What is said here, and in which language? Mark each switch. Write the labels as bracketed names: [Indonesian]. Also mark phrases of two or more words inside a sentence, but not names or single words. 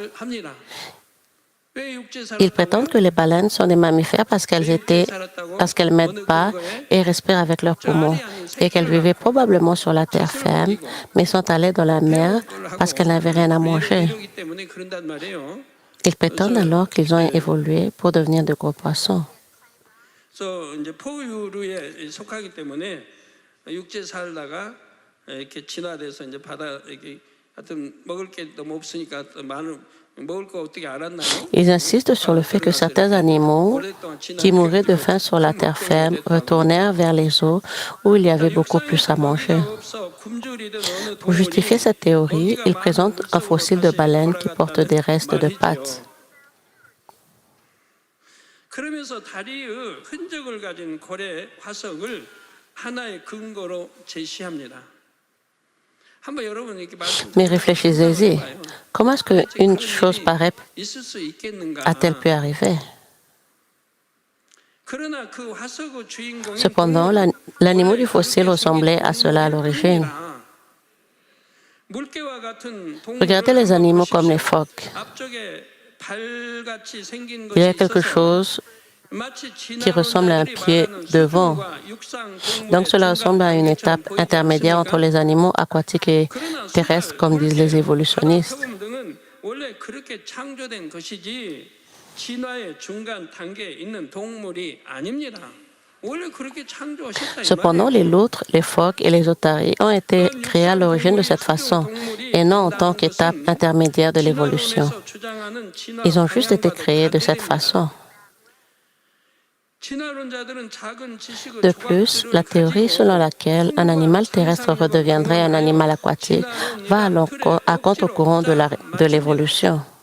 [French] Ils prétendent que les baleines sont des mammifères parce qu'elles mettent pas et respirent avec leurs poumons, et qu'elles vivaient probablement sur la terre ferme, mais sont allées dans la mer parce qu'elles n'avaient rien à manger. Ils prétendent alors qu'ils ont évolué pour devenir de gros poissons. [Korean] 그래서 이제 포유류에 속하기 때문에 육지에 살다가 이렇게 진화돼서 이제 바다 이렇게 하여튼 먹을 게 너무 없으니까 많은 먹을 거 어떻게 알았나요? [French] Ils insistent sur le fait que certains animaux qui mouraient de faim sur la terre ferme retournèrent vers les eaux où il y avait beaucoup plus à manger. Pour justifier cette théorie, ils présentent un fossile de baleine qui porte des restes de pattes. [Korean] 그러면서 다리의 흔적을 가진 고래 화석을 하나의 근거로 제시합니다. 한번 여러분 이렇게 [French] Mais réfléchissez-y, comment est-ce qu'une chose pareille [Korean] 있을 수 있겠는가? [French] a-t-elle pu arriver? [Korean] 그러나 그 화석의 주인공이 [French] Cependant, l'animal du fossile ressemblait à cela à l'origine. [Korean] 물개와 같은 [French] Regardez les animaux comme les phoques. [Korean] 앞쪽에 발같이 생긴 [French] Il y a [Korean] 것이 [French] quelque [Korean] 있어서 [French] chose qui ressemble à un pied devant. Donc cela ressemble à une étape intermédiaire entre les animaux aquatiques et terrestres, comme disent les évolutionnistes. [Korean] 등은 원래 그렇게 창조된 것이지 진화의 중간 단계에 있는 동물이 아닙니다. 원래 그렇게 창조하셨다 이 [French] Cependant, les loutres, les phoques et les otaries ont été créés à l'origine de cette façon, et non en tant qu'étape intermédiaire de l'évolution. Ils ont juste été créés de cette façon. De plus, la théorie selon laquelle un animal terrestre redeviendrait un animal aquatique va à contre-courant de l'évolution.